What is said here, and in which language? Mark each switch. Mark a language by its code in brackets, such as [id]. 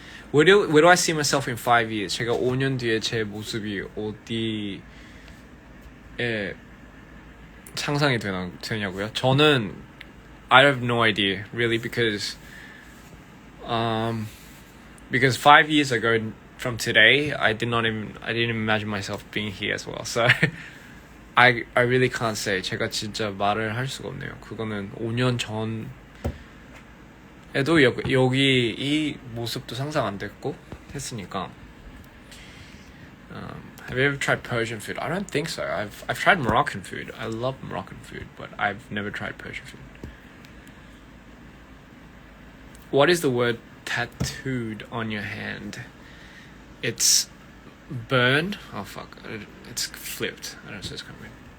[en] Where do I see myself in 5 years? [ko] 제가 5년 뒤에 제 모습이 어디에 상상이 되냐고요? 저는 [en] I have no idea really, because 5 years ago from today I didn't even imagine myself being here as well. So I really can't say. [ko] 제가 진짜 말을 할 수가 없네요. 그거는 5년 전에도 여기 이 모습도 상상 안 됐고 했으니까. [en] Have you ever tried Persian food? I don't think so. I've tried Moroccan food. I love Moroccan food, but I've never tried Persian food. What is the word tattooed on your hand? It's burn. Oh fuck! It's flipped. I don't know if it's coming.